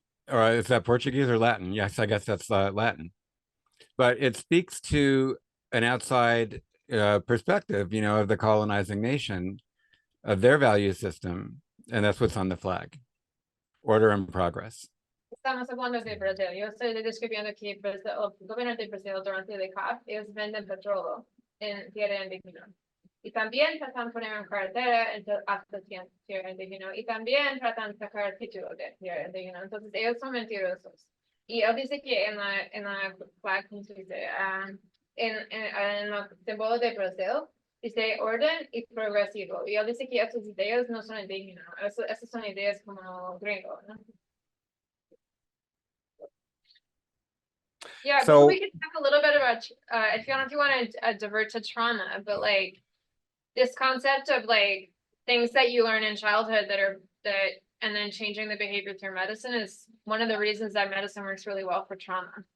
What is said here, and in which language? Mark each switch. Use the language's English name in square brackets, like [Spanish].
[English] Or is that Portuguese or Latin? Yes, I guess that's Latin. But it speaks to an outside perspective, of the colonizing nation, of their value system, and that's what's on the flag. Order and progress. [Spanish] Estamos hablando de Brasil. Yo estoy describiendo que el gobierno de Brasil durante el COP, ellos venden petróleo en tierra indígena. Y también tratan de poner en carretera hasta tierra indígena. Y también tratan de sacar título de tierra indígena. Entonces, ellos son mentirosos. Y él dice que en la flag, ¿cómo se dice? En el símbolo de Brasil, dice orden y progresivo. Y él dice que esas ideas no son indígenas. Esas son ideas como gringo, ¿no? [English] Yeah, So we could talk a little bit about if you want to divert to trauma, but like this concept of like things that you learn in childhood and then changing the behavior through medicine is one of the reasons that medicine works really well for trauma.